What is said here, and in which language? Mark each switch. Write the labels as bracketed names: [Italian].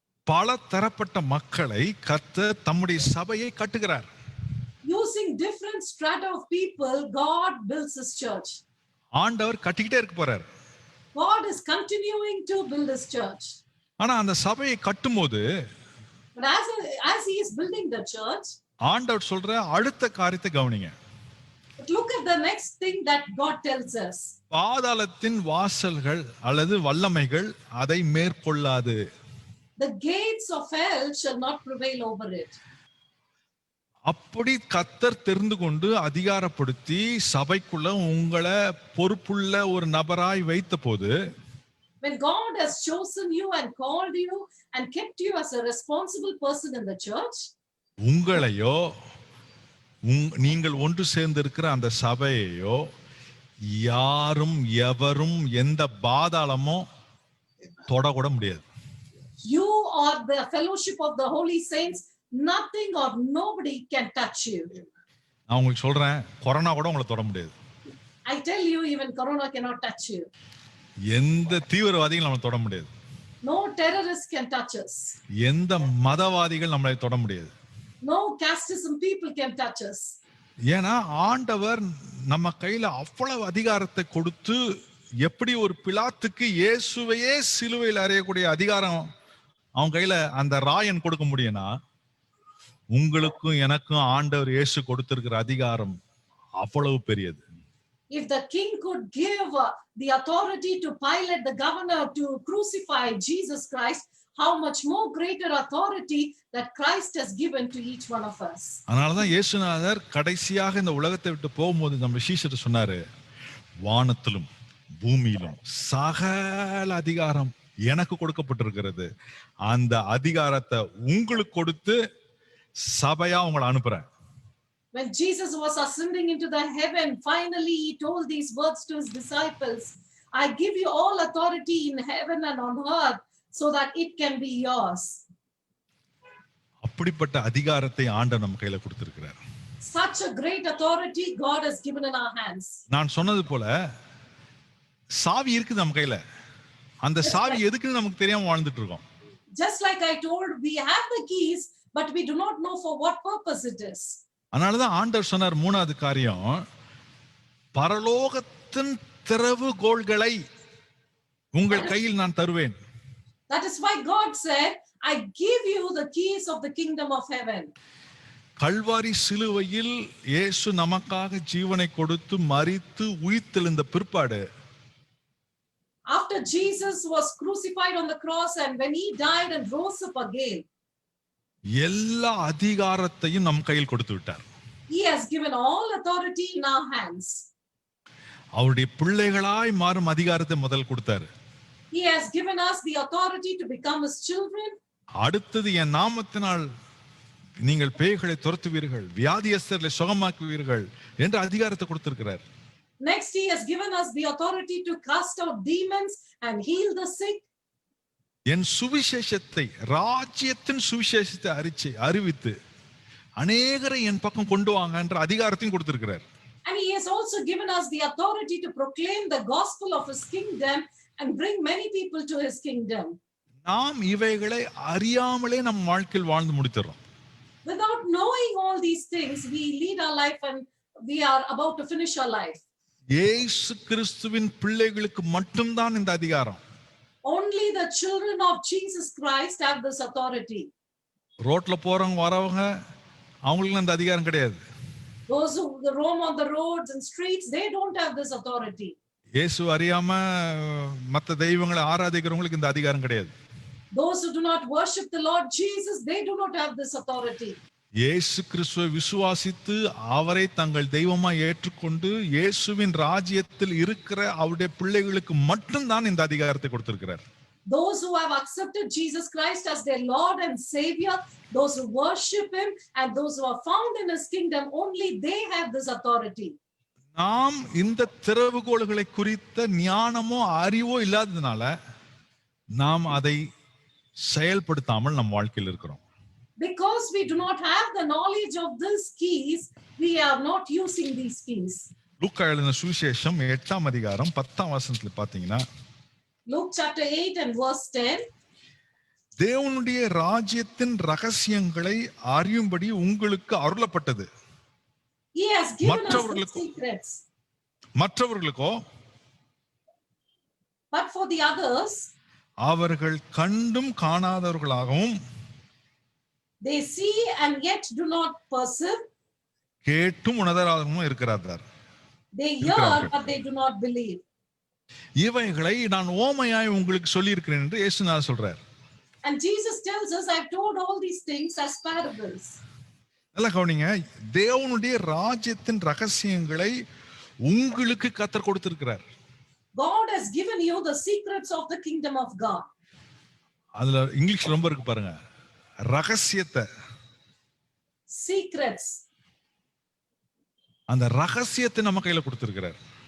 [Tamil] பல தரப்பட்ட மக்களை கர்த்தர் தம்முடைய சபையை கட்டுகிறார். [English] You using different strata of people, God builds his church. [Tamil] ஆண்டவர் கட்டிக்கிட்டே இருக்க போறார். [English] God is continuing to build his church. [Tamil] ஆனா அந்த சபையை கட்டும்போது [English] But as he is building the church, [Tamil] ஆண்டவர் சொல்ற அடுத்த காரியத்தை கவனிங்க. [English] but look at the next thing that God tells us. [Tamil] பாதாளத்தின் வாசல்கள் அல்லது வல்லமைகள் அதை மேற்கொள்ளாது. [English] The gates of hell shall not prevail over it. [Tamil] அப்படி கர்த்தர் தெரிந்து கொண்டு அதிகாரப்படுத்தி சபைக்குள்ள உங்களை பொறுப்புள்ள ஒரு நபராய் வைத்த போது, [English] When God has chosen you and called you and kept you as a responsible person in the church, [Tamil] உங்களையோ நீங்கள் ஒன்று சேர்ந்திருக்கிற அந்த சபையையோ யாரும் எவரும் எந்த பாதாளமோ தொடக்கூட முடியாது. [English] you are the fellowship of the holy saints. Nothing or nobody can touch you. [Tamil] நான் உங்களுக்கு சொல்றேன், கொரோனா கூட உங்களை தொட முடியாது. [English] I tell you, even Corona cannot touch you. [Tamil] எந்த தீவிரவாதிகள் நம்மளை தொட முடியாது. [English] No terrorist can touch us. [Tamil] எந்த மதவாதிகள் நம்மளை தொட முடியாது. [English] No casteism people can touch us. [Tamil] ஏன்னா ஆண்டவர் நம்ம கையில அவ்வளவு அதிகாரத்தை கொடுத்து, எப்படி ஒரு பிலாத்துக்கு இயேசுவையே சிலுவையில் அறையக்கூடிய அதிகாரம் அவன் கையில அந்த ராயன் கொடுக்க முடியும்னா, உங்களுக்கும் எனக்கும் ஆண்டவர் இயேசு கொடுத்திருக்கிற அதிகாரம் அவ்வளவு பெரியது. [English] If the king could give the authority to Pilate, the governor, to crucify Jesus Christ, how much more greater authority that Christ has given to each one of us. [Tamil] அதனாலதான் இயேசுநாதர் கடைசியாக இந்த உலகத்தை விட்டு போகும்போது நம்ம சீஷர் சொன்னாரு, வானத்திலும் பூமியிலும் சகல அதிகாரம் எனக்கு கொடுக்கப்பட்டிருக்கிறது. அந்த அதிகாரத்தை உங்களுக்கு கொடுத்து சபையா உங்களை அனுப்புறேன். [English] When Jesus was ascending into the heaven, finally he told these words to his disciples, I give you all authority in heaven and on earth so that it can be yours. [Tamil] அப்படிப்பட்ட அதிகாரத்தை ஆண்டவர் நம்ம கையில கொடுத்திருக்கிறார். [English] Such a great authority God has given in our hands. [Tamil] நான் சொன்னது போல சாவி இருக்குது நம்ம கையில. அந்த சாவி எதுக்குன்னு நமக்கு தெரியாம வாழ்ந்துட்டு இருக்கோம். [English] Just like I told, we have the keys, but we do not know for what purpose it is. [Tamil] அதனாலதான் ஆண்டவர் சொன்னார், மூணாவது காரியம், பரலோகத்தின் திறவுகோல்களை உங்கள் கையில் நான் தருவேன். [English] That is why God said, I give you the keys of the kingdom of heaven. [Tamil] Kalvari சிலுவையில் இயேசு நமக்காக ஜீவனை கொடுத்து மரித்து உயிர்த்தெழுந்த பிற்பாடு, [English] After Jesus was crucified on the cross and when he died and rose up again, [Tamil] எல்லா அதிகாரத்தையும் நம் கையில் கொடுத்து விட்டார். [English] he has given all authority in our hands. [Tamil] அவருடைய பிள்ளைகளாய் மாறும் அதிகாரத்தை முதல் கொடுத்தாரு. [English] He has given us the authority to become his children. [Tamil] அடுத்தது, என் நாமத்தினால் நீங்கள் பேய்களை துரத்துவீர்கள், வியாதியஸ்தர்களை சுகமாக்குவீர்கள் என்ற அதிகாரத்தை கொடுத்திருக்கிறார். [English] Next, he has given us the authority to cast out demons and heal the sick. [Tamil] என் சுவிசேஷத்தை, ராஜ்யத்தின் சுவிசேஷத்தை அறிவித்து அநேகரை என் பக்கம் கொண்டு வாங்க என்ற அதிகாரத்தையும் கொடுத்திருக்கிறார். [English] And he has also given us the authority to proclaim the gospel of his kingdom and bring many people to his kingdom. [Tamil] நாம் இவைகளை அறியாமலே நம் வாழ்க்கையில் வாழ்ந்து முடித்துறோம். [English] Without knowing all these things, we lead our life and we are about to finish our life. [Tamil] இயேசு கிறிஸ்துவின் பிள்ளைகளுக்கு மட்டும்தான் இந்த அதிகாரம். [English] Only the children of Jesus Christ have this authority. [Tamil] ரோட்ல போறவங்க வரவங்க அவங்களுக்கு அந்த அதிகாரம் கிடையாது. [English] Those who roam on the roads and streets, they don't have this authority. [Tamil] இயேசு அறியாம மற்ற தெய்வங்களை ஆராதிக்கிறவங்களுக்கு இந்த அதிகாரம் கிடையாது. [English] Those who do not worship the Lord Jesus, they do not have this authority. [Tamil] இயேசு கிறிஸ்துவை விசுவாசித்து அவரை தங்கள் தெய்வமாய் ஏற்றுக்கொண்டு இயேசுவின் ராஜ்யத்தில் இருக்கிற அவருடைய பிள்ளைகளுக்கு மட்டும்தான் இந்த அதிகாரத்தை கொடுத்திருக்கிறார். [English] Those who have accepted Jesus Christ as their Lord and Savior, those who worship him and those who are found in his kingdom, only they have this authority. [Tamil] நாம் இந்த திறவுகோல்களை குறித்த ஞானமோ அறிவோ இல்லாததுனால நாம் அதை செயல்படுத்தாமல் நம் வாழ்க்கையில் இருக்கிறோம். [English] Because we do not have the knowledge of these keys, we are not using these keys. [Tamil] லூக்கா எழுதின சுவிசேஷம் 8ஆம் அதிகாரம் 10ஆம் வசனத்துல பாத்தீங்கன்னா, [English] Luke chapter 8 and verse 10. [Tamil] தேவனுடைய ராஜ்யத்தின் ரகசியங்களை அறியும்படி உங்களுக்கு அருளப்பட்டது. [English] He has given us the [Tamil] மற்றவர்களுக்கோ [English] secrets. [Tamil] மற்றவர்களுக்கோ [English] But for the others, [Tamil] அவர்கள் கண்டும் காணாதவர்களாகவும் [English] they see and yet do not perceive. [Tamil] கேட்டும் உணராதவர்களும் இருக்கிறார்கள். [English] They hear, but they do not believe. [Tamil] இவைகளை நான் ஓமையாய் உங்களுக்கு சொல்லி இருக்கிறேன் என்று இயேசுநாதர் சொல்றார். [English] And Jesus tells us, I've told all these things as parables. [Tamil] நல்லா கவனிங்க, தேவனுடைய ராஜ்யத்தின் ரகசியங்களை உங்களுக்கு கர்த்தர் கொடுத்திருக்கிறார். [English] God has given you the secrets of the kingdom of God. [Tamil] அதுல இங்கிலீஷ் ரொம்ப இருக்கு பாருங்க, ரகசியத்தை. [English] Secrets. [Tamil] அந்த ரகசியத்தை நம்ம கையில கொடுத்திருக்கிறார்.